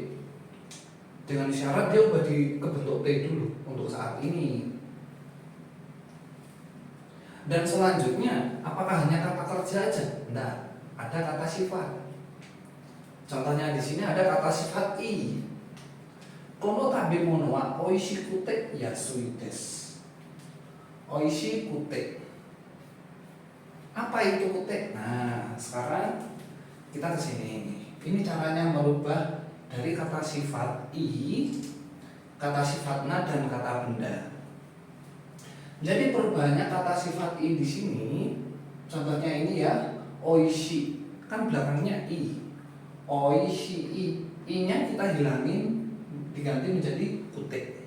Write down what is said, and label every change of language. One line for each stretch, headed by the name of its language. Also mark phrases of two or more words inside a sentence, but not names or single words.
Indonesian: Dengan syarat dia ubah ke bentuk T dulu untuk saat ini. Dan selanjutnya, apakah hanya kata kerja aja? Enggak, ada kata sifat. Contohnya di sini ada kata sifat I.
Japanese: この食べ物は美味しくて安いです.
Indonesian: Oishikute. Apa itu kute? Nah, sekarang kita ke sini. Ini caranya merubah dari kata sifat I, kata sifat na dan kata benda. Jadi perubahannya kata sifat I di sini, contohnya ini ya, oishi, kan belakangnya I, oishi I, I-nya kita hilangin, diganti menjadi kute.